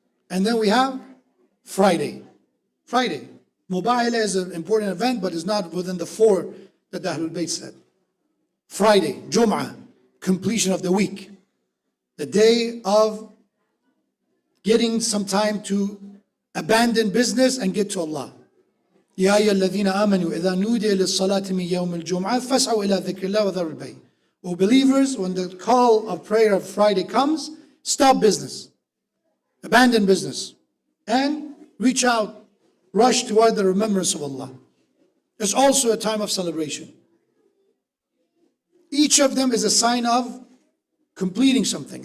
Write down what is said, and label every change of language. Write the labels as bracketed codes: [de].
[en] And then we have Friday. Friday. Mubahala is an important event, but it's not within the 4 that the Ahlul Bayt said. Friday, Jum'ah, completion of the week. The day of getting some time to abandon business and get to Allah. [ar] يا أيها الذين آمنوا إذا نودي للصلاة من يوم الجمعة فاسعوا إلى ذكر الله وذروا البيع. [en] O believers, when the call of prayer of Friday comes, stop business, abandon business, and reach out, rush toward the remembrance of Allah. It's also a time of celebration. Each of them is a sign of completing something.